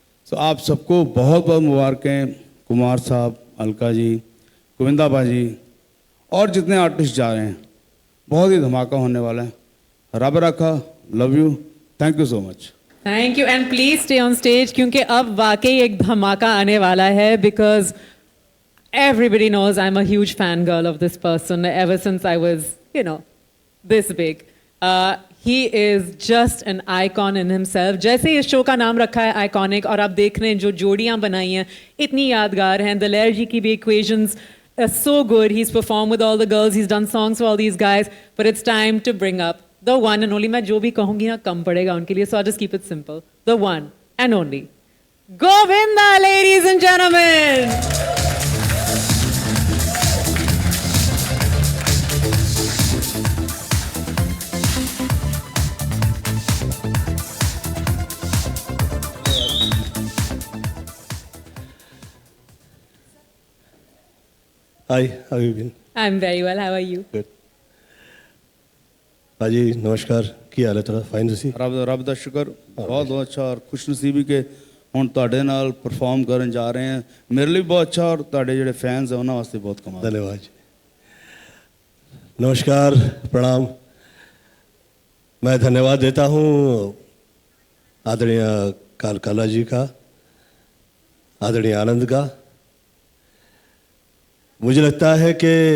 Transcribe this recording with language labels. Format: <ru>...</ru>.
<hi>तो आप सबको बहुत बहुत मुबारकें, कुमार साहब, अलका जी, गोविंदा बाजी और जितने आर्टिस्ट जा रहे हैं, बहुत ही धमाका होने वाला है.</hi> <pa>रब रखा,</pa> <en>Love you, thank you so much. Thank you and please stay on stage</en> <hi>क्योंकि अब वाकई एक धमाका आने वाला है.</hi> <en>Because everybody knows I'm a huge fangirl of this person ever since I was, this big. He is just an icon in himself.</en> <hi>जैसे इस शो का नाम रखा है आइकॉनिक, और आप देख रहे हैं जो जोड़ियाँ बनाई हैं इतनी यादगार हैं.</hi> <en>दलेर जी की भी equations are so good. He's performed with all the girls. He's done songs for all these guys. But it's time to bring up the one and only.</en> <hi>मैं जो भी कहूँगी ना कम पड़ेगा उनके लिए.</hi> <en>So I'll just keep it simple. The one and only Govinda, ladies and gentlemen. Hi, how have you been? I'm very well. How are you? Good.</en> <pa>भाजी नमस्कार की हाल है थोड़ा फाइन ਤੁਸੀਂ ਰੱਬ ਦਾ ਸ਼ੁਕਰ ਬਹੁਤ ਬਹੁਤ ਅੱਛਾ ਔਰ ਖੁਸ਼ਨਸੀਬੀ ਕਿ ਹੁਣ ਤੁਹਾਡੇ ਨਾਲ ਪਰਫਾਰਮ ਕਰਨ ਜਾ ਰਹੇ ਹਾਂ ਮੇਰੇ ਲਈ ਬਹੁਤ ਅੱਛਾ ਔਰ ਤੁਹਾਡੇ ਜਿਹੜੇ ਫੈਨਸ ਹੈ ਉਹਨਾਂ ਵਾਸਤੇ ਬਹੁਤ ਕਮਾਲ</pa> <hi>धन्यवाद जी नमस्कार प्रणाम मैं धन्यवाद देता हूँ आदरणीय काला जी का आदरणीय आनंद का मुझे लगता है कि</hi>